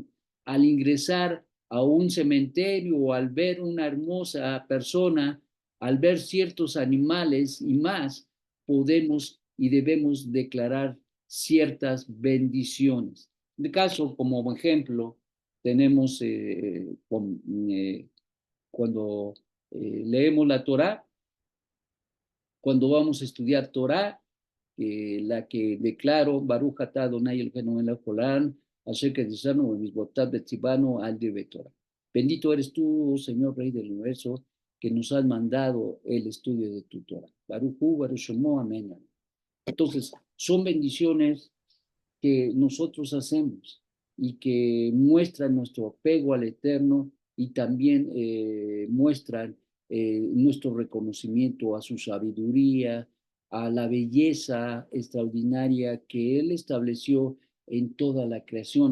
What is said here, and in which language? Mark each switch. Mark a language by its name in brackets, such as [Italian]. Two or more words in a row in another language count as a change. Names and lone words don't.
[Spanish] Al ingresar a un cementerio o al ver una hermosa persona, al ver ciertos animales y más, podemos y debemos declarar ciertas bendiciones. De caso, como ejemplo, tenemos cuando leemos la Torá, cuando vamos a estudiar Torá, la que declaro, [Hebrew] ברוך אתה אדוני אלוהינו מלך העולם אשר קידשנו במצוותיו וציוונו על דברי תורה. Bendito eres tú, oh Señor, Rey del Universo, que nos has mandado el estudio de tu Torah. ברוך הוא ברוך שמו, [Spanish] amén. Entonces, son bendiciones que nosotros hacemos y que muestran nuestro apego al Eterno y también muestran nuestro reconocimiento a su sabiduría, a la belleza extraordinaria que Él estableció en toda la creación.